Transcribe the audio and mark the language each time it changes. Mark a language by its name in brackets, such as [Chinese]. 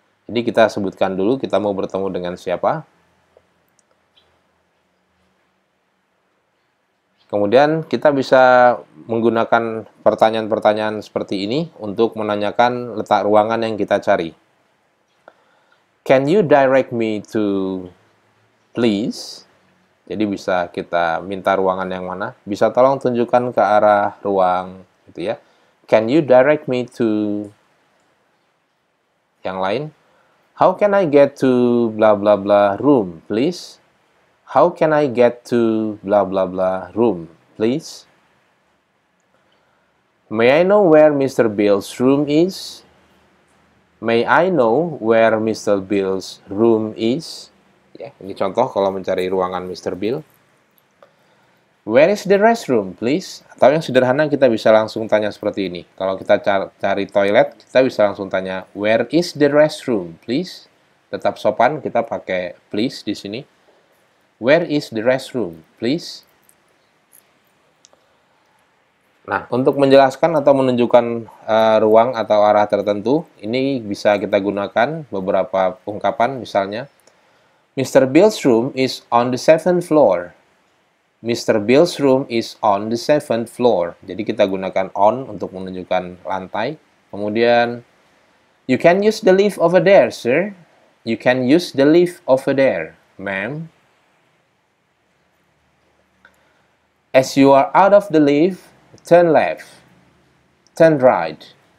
[Indonesian] Jadi kita sebutkan dulu kita mau bertemu dengan siapa. Kemudian kita bisa menggunakan pertanyaan-pertanyaan seperti ini untuk menanyakan letak ruangan yang kita cari. [English] Can you direct me to please? [Indonesian] Jadi bisa kita minta ruangan yang mana. Bisa tolong tunjukkan ke arah ruang, gitu ya. [English] Can you direct me to [Indonesian] yang lain? [English] How can I get to blah blah blah room, please? How can I get to blah blah blah room, please? May I know where Mr. Bill's room is? May I know where Mr. Bill's room is? [Indonesian] Ya, ini contoh kalau mencari ruangan Mr. Bill. [English] Where is the restroom, please? [Indonesian] Atau yang sederhana kita bisa langsung tanya seperti ini. Kalau kita cari toilet, kita bisa langsung tanya, [English] where is the restroom, please? [Indonesian] Tetap sopan, kita pakai please di sini. [English] Where is the restroom, please? [Indonesian] Nah, untuk menjelaskan atau menunjukkan ruang atau arah tertentu, ini bisa kita gunakan beberapa ungkapan, misalnya, Mr. [English] Bill's room is on the 7th floor. Mr. Bill's room is on the 7th floor. [Indonesian] Jadi kita gunakan on untuk menunjukkan lantai. [English] Kemudian, you can use the lift over there, sir. You can use the lift over there, ma'am. As you are out of the lift, turn left, turn right.